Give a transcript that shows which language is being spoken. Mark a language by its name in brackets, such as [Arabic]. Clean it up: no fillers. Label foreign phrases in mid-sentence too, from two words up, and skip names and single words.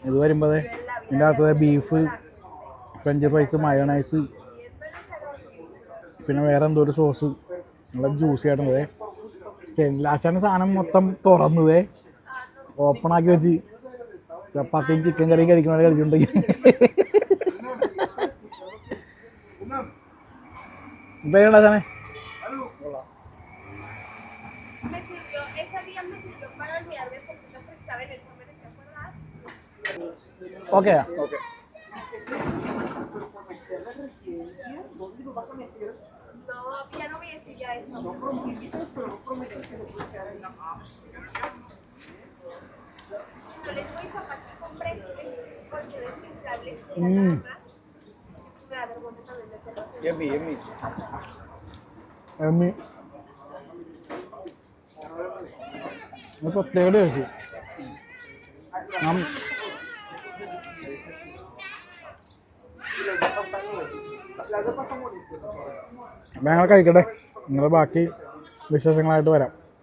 [Malayalam] ഇത് വരുമ്പോൾ ഇതിൻ്റെ അകത്ത് ബീഫ്, [English] French fries, [Malayalam] മയോണൈസ്, പിന്നെ വേറെ എന്തോ ഒരു സോസ്, നല്ല ജ്യൂസി ആയിട്ടുള്ളത്. ലാസ്റ്റാണ് സാധനം മൊത്തം തുറന്നതേ, ഓപ്പൺ ആക്കി വെച്ച് ചപ്പാത്തിയും ചിക്കൻ കറിയും കഴിക്കണ കഴിച്ചിട്ടുണ്ടെങ്കിൽ ഇപ്പം എങ്ങനെയുണ്ടാ സാധനം? [Spanish] Ese día me sirvió para olvidarme porque no estaba en el comer, ¿te acuerdas? ഓക്കെ No, ya no voy a decir ya eso. Yo le digo a mi papá que compré colchones inflables y nada más. Me da vergüenza también meterlo así. [Malayalam] എമ്മി പ്രത്യേക ടേസ്റ്റ്. ഞങ്ങൾ കഴിക്കട്ടെ, നിങ്ങൾ ബാക്കി വിശേഷങ്ങളായിട്ട് വരാം.